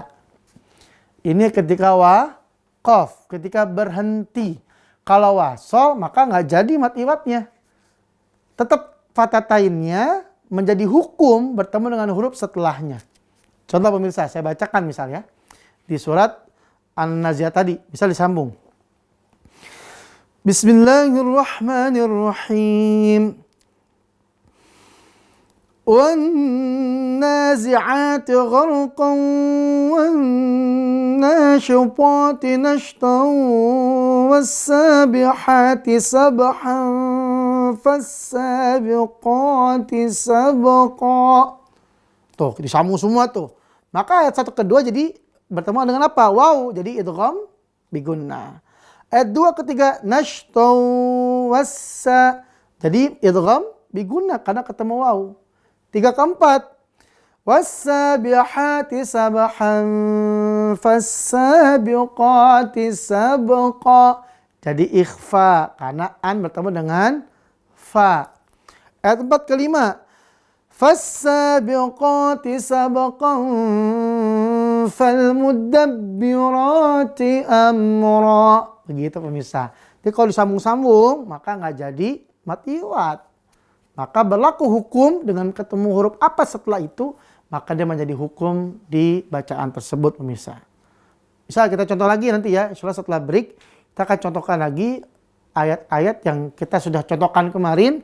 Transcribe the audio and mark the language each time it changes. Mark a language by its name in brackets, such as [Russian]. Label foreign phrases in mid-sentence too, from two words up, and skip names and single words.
[Indonesian] Ini ketika waqaf, ketika berhenti. Kalau wasol, maka gak jadi mat iwatnya. Tetap fatatainnya menjadi hukum bertemu dengan huruf setelahnya. Contoh pemirsa, saya bacakan misalnya. Di surat An-Nazi'at tadi, bisa disambung. Bismillahirrahmanirrahim. [Arabic] وَالنَّازِعَاتِ غَرْقًا وَالنَّاشِطَاتِ نَشْطًا وَالسَّابِحَاتِ سَبْحًا فَالسَّابِقَاتِ سَبْقًا. [Indonesian] Tuh, disambung semua tuh. Maka ayat 1 ke 2 jadi bertemu dengan apa? Wow, jadi [Arabic] إدغام بغنة. [Indonesian] Ayat 2 ke 3 [Arabic] نشطا والس. [Indonesian] Jadi [Arabic] إدغام بغنة [Indonesian] karena ketemu wow. 3 ke 4 [Arabic] والسابحات سبحا فالسابقات سبقا. [Indonesian] Jadi ikhfa karena an bertemu dengan fa. Ayat 4 ke 5 [Arabic] فالسابقات سبقا فالمدبرات أمرا. [Indonesian] Begitu pemirsa. Jadi kalau disambung-sambung maka nggak jadi mat iwat. Maka berlaku hukum dengan ketemu huruf apa setelah itu, maka dia menjadi hukum di bacaan tersebut pemirsa. Misal kita contoh lagi nanti ya, [Arabic] إن شاء الله [Indonesian] setelah break, kita akan contohkan lagi ayat-ayat yang kita sudah contohkan kemarin.